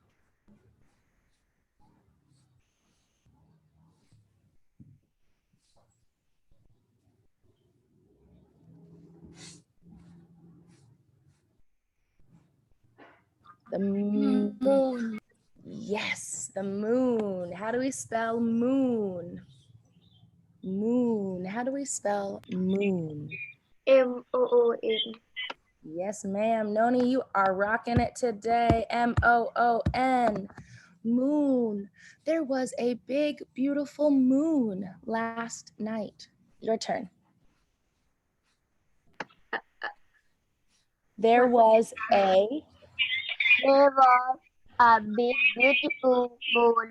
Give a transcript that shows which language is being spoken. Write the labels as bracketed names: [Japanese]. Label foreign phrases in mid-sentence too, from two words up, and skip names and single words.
[English] The moon. Yes, the moon. How do we spell moon? Moon. How do we spell moon? M-O-O-N. Yes, ma'am. Noni, you are rocking it today. M-O-O-N. Moon. There was a big, beautiful moon last night. Your turn. There was a There was a big, beautiful moon